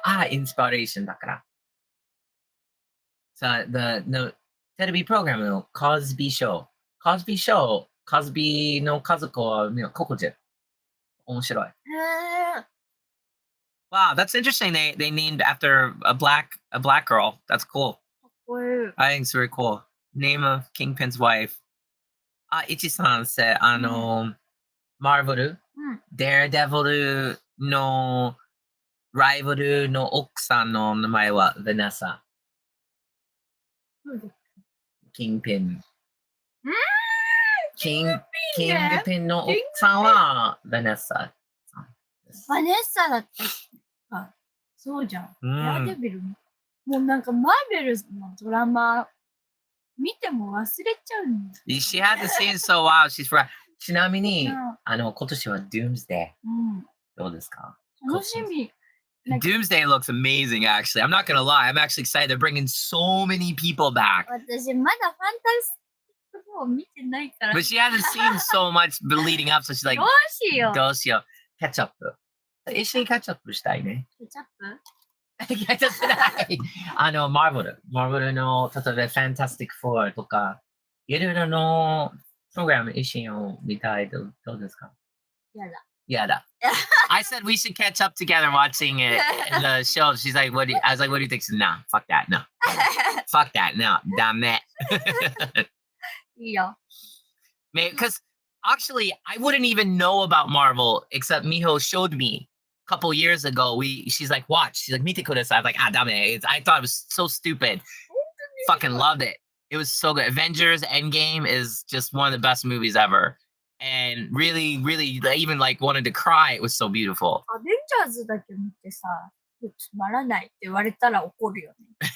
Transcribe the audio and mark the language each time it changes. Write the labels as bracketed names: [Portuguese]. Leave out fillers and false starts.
[Japanese] インスピレーションだから。テレビプログラムのコズビーショー。コズビーの家族はここで。面白い。 [English] Wow, that's interesting. They named after a black girl. That's cool. I think it's very cool. Name of Kingpin's wife. [Japanese] Ichi-san said, Marvel, Daredevil のライバルの奥さんの名前はヴェネッサ。キングピン。キングピンの奥さんはヴェネッサ。ヴァネッサだったか。そうじゃん。デアデビル。もうなんかマーベルのドラマ見ても忘れちゃうんだ。 [English] She hasn't seen so wow. She's forgot. [Japanese] ちなみに、今年は Doomsday。どうですか？楽しみ。 [English] Doomsday looks amazing, actually. I'm not gonna lie. I'm actually excited. They're bringing so many people back. [Japanese] 私まだファンタスティック4見てないから。 [English] But she hasn't seen so much leading up, so she's like, [Japanese] どうしよう。どうしよう。キャッチアップ。一緒にキャッチアップしたいね。キャッチアップ？キャッチアップない。マーベルの、例えば、ファンタスティック4とか、いろいろのプログラム一緒に見たい。どうですか？やだ。 [English] I said we should catch up together watching it, the show. She's like, I was like, what do you think? She said, nah, fuck that, no. Fuck that, no, damn it. [Japanese] いいよ。 [English] Because actually, I wouldn't even know about Marvel except Miho showed me a couple years ago. She's like, watch. She's like, [Japanese] mite kudasai. [English] I was like, damn it. I thought it was so stupid. Fucking loved it. It was so good. Avengers Endgame is just one of the best movies ever. And really, even like wanted to cry. It was so beautiful. [Japanese] アベンジャーズだけ見てさ、つまらないって言われたら怒るよね。